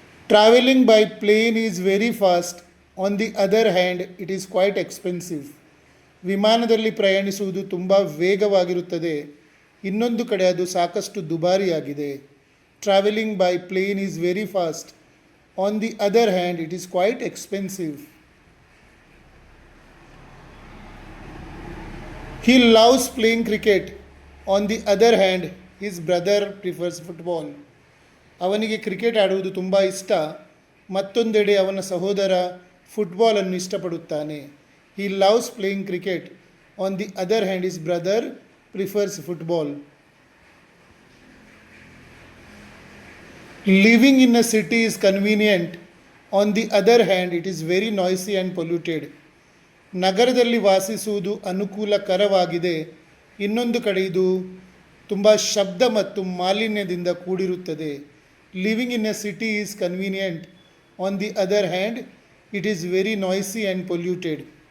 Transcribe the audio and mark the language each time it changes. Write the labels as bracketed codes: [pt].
[en] Travelling by plane is very fast. On the other hand it is quite expensive. [kn] ವಿಮಾನದಲ್ಲಿ ಪ್ರಯಾಣಿಸುವುದು ತುಂಬ ವೇಗವಾಗಿರುತ್ತದೆ, ಇನ್ನೊಂದು ಕಡೆ ಅದು ಸಾಕಷ್ಟು ದುಬಾರಿಯಾಗಿದೆ. [en] Travelling by plane is very fast. On the other hand it is quite expensive. He loves playing cricket. On the other hand, his brother prefers football. [kn] ಅವನಿಗೆ cricket ಆಡುವುದು ತುಂಬ ಇಷ್ಟ, ಮತ್ತೊಂದೆಡೆ ಅವನ ಸಹೋದರ ಫುಟ್ಬಾಲನ್ನು ಇಷ್ಟಪಡುತ್ತಾನೆ. [en] He loves playing cricket. On the other hand, his brother prefers football. Living in a city is convenient. On the other hand, it is very noisy and polluted. [kn] ನಗರದಲ್ಲಿ ವಾಸಿಸುವುದು ಅನುಕೂಲಕರವಾಗಿದೆ, ಇನ್ನೊಂದು ಕಡೆ ಇದು ತುಂಬ ಶಬ್ದ ಮತ್ತು ಮಾಲಿನ್ಯದಿಂದ ಕೂಡಿರುತ್ತದೆ. [en] Living in a city is convenient. On the other hand it is very noisy and polluted.